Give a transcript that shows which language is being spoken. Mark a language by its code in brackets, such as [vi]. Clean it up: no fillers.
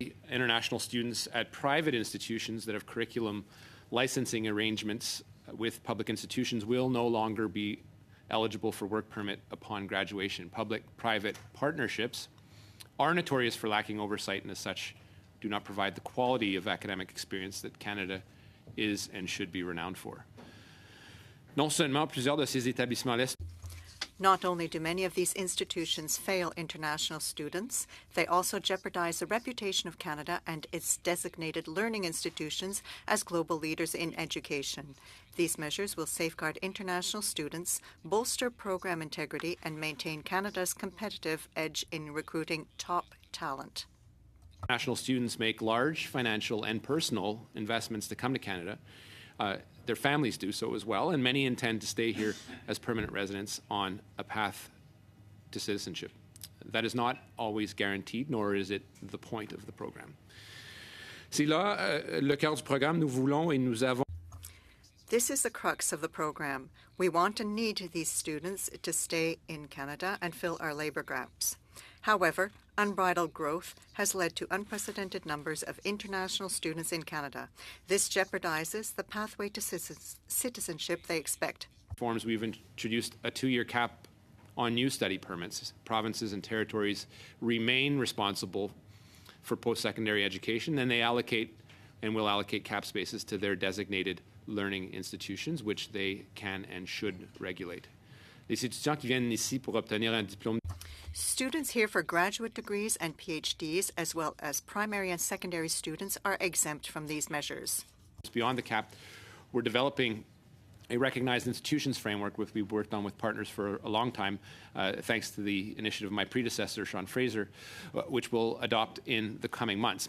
[en] International students at private institutions that have curriculum licensing arrangements with public institutions will no longer be eligible for work permit upon graduation. Public-private partnerships are notorious for lacking oversight and as such do not provide the quality of academic experience that Canada is and should be renowned for. [fr] Non seulement plusieurs de ces établissements-là. [en] Not only do many of these institutions fail international students, they also jeopardize the reputation of Canada and its designated learning institutions as global leaders in education. These measures will safeguard international students, bolster program integrity, and maintain Canada's competitive edge in recruiting top talent. International students make large financial and personal investments to come to Canada. Their families do so as well, and many intend to stay here as permanent residents on a path to citizenship. That is not always guaranteed, nor is it the point of the program. [fr] C'est là le cœur du programme. Nous voulons et nous avons. [en] This is the crux of the program. We want and need these students to stay in Canada and fill our labour gaps. However, unbridled growth has led to unprecedented numbers of international students in Canada. This jeopardizes the pathway to citizenship they expect. Reforms, we've introduced a 2-year cap on new study permits. Provinces and territories remain responsible for post-secondary education, and they allocate and will allocate cap spaces to their designated learning institutions, which they can and should regulate. [fr] Les étudiants qui viennent ici pour obtenir un diplôme. [en] Students here for graduate degrees and PhDs, as well as primary and secondary students, are exempt from these measures. Beyond the cap, we're developing a recognized institutions framework, which we've worked on with partners for a long time, thanks to the initiative of my predecessor, Sean Fraser, which we'll adopt in the coming months.